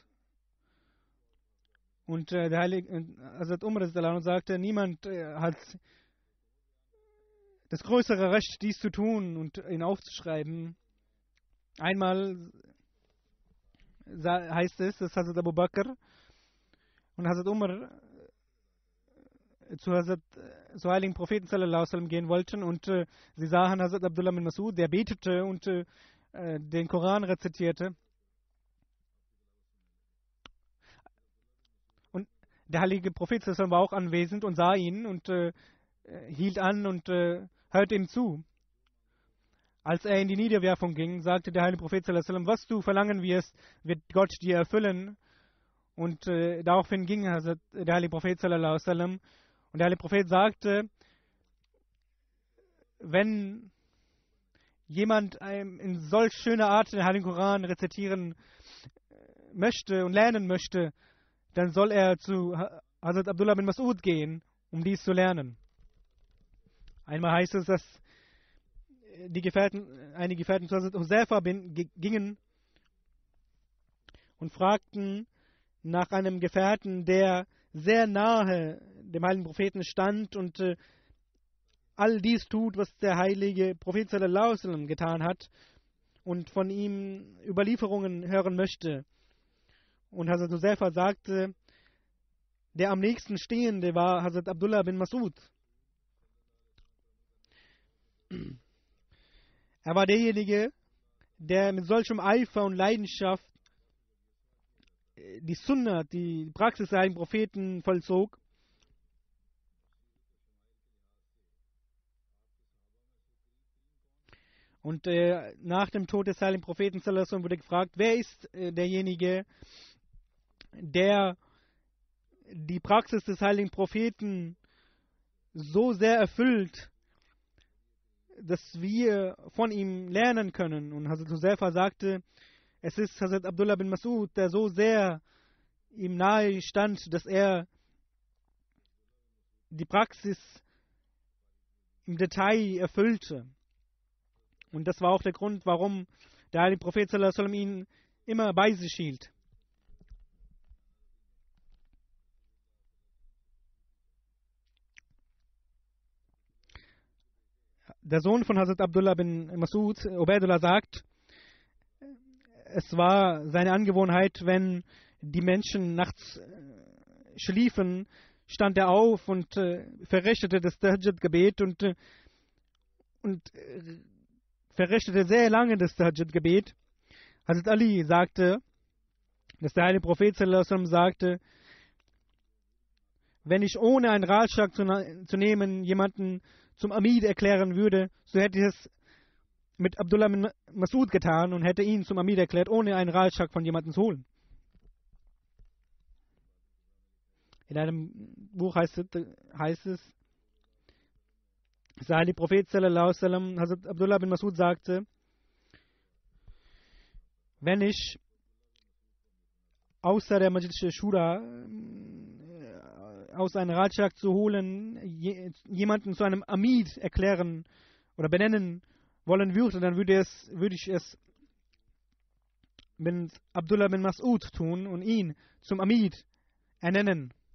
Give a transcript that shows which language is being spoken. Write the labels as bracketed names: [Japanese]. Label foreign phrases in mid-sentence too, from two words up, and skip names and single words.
[German] Und der Heilige Hazrat Umar sagte, niemand hat das größere Recht, dies zu tun und ihn aufzuschreiben. Einmal heißt es, dass Hazrat Abu Bakr und Hazrat Umar zu Heiligen Propheten [Arabic] صلى الله عليه وسلم [German] gehen wollten und sie sahen Hazrat Abdullah bin Masud, der betete und den Koran rezitierte. Und der heilige Prophet [Arabic] صلى الله عليه وسلم [German] war auch anwesend und sah ihn und hielt an und hörte ihm zu. Als er in die Niederwerfung ging, sagte der heilige Prophet [Arabic] صلى الله عليه وسلم, [German] was du verlangen wirst, wird Gott dir erfüllen. Und daraufhin ging der heilige Prophet [Arabic] صلى الله عليه وسلم. [German] Und der heilige Prophet sagte, wenn jemand in solch schöner Art den Heiligen Koran rezitieren möchte und lernen möchte, dann soll er zu Hazrat Abdullah bin Masud gehen, um dies zu lernen. Einmal heißt es, dass einige Gefährten zu Hazrat Huzaifa gingen und fragten nach einem Gefährten, der sehr nahe dem heiligen Propheten stand und all dies tut, was der heilige Prophet [Arabic] صلى الله عليه وسلم [German] getan hat und von ihm Überlieferungen hören möchte. Und Hazrat Huzaifa sagte, der am nächsten Stehende war Hazrat Abdullah bin Masud. Er war derjenige, der mit solchem Eifer und Leidenschaft die Sunna, die Praxis der heiligen Propheten vollzog. Und nach dem Tod des heiligen Propheten [Arabic] صلى الله عليه وسلم [German] wurde gefragt, wer ist derjenige, der die Praxis des heiligen Propheten so sehr erfüllt, dass wir von ihm lernen können. Und Hazrat Huzaifa sagte, es ist Hazrat Abdullah bin Mas'ud, der so sehr ihm nahe stand, dass er die Praxis im Detail erfüllte. Und das war auch der Grund, warum der heilige Prophet [Arabic] صلى الله عليه وسلم [German] ihn immer bei sich hielt. Der Sohn von Hazrat Abdullah bin Mas'ud, Ubaidullah, sagt, es war seine Angewohnheit, wenn die Menschen nachts schliefen, stand er auf und verrichtete das Tahajjud-Gebet und verrichtete sehr lange das Tahajjud-Gebet. Hazrat Ali sagte, dass der heilige Prophet [Arabic] صلى الله عليه وسلم [German] sagte, wenn ich ohne einen Ratschlag zu nehmen jemanden zum Amid erklären würde, so hätte ich es mit Abdullah bin Mas'ud getan und hätte ihn zum Amid erklärt, ohne einen Ratschlag von jemandem zu holen. In einem Buch heißt es, der heilige Prophet [Arabic] صلى الله عليه وسلم, [German] Hazrat Abdullah bin Mas'ud sagte, wenn ich außer der [Arabic] مجلس شورى [German] aus einem Ratschlag zu holen, jemanden zu einem Amid erklären oder benennen wollen würde, dann würde ich es mit Abdullah bin Mas'ud tun und ihn zum Amid ernennen.